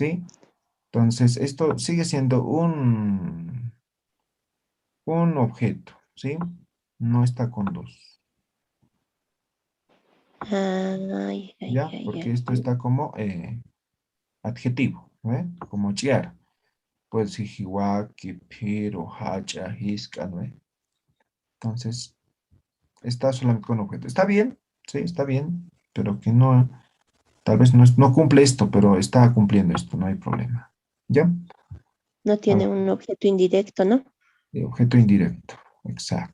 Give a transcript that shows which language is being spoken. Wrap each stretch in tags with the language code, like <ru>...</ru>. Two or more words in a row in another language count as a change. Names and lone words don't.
<es>Entonces, esto sigue siendo un objeto, ¿sí? No está con dos. Ay, ay, ¿Ya? ay, Porque ay. esto está como adjetivo, ¿no? Como chiar. Puede decir</es> <ay>hiwaki, piro, hacha, hisca,</ay> <es>¿no? Entonces, está solamente con objeto. Está bien, sí, está bien, pero que no, tal vez no cumple esto, pero está cumpliendo esto, no hay problema. ¿Ya? No A tiene ver, un objeto indirecto, ¿no? objeto indirecto, exacto.</es>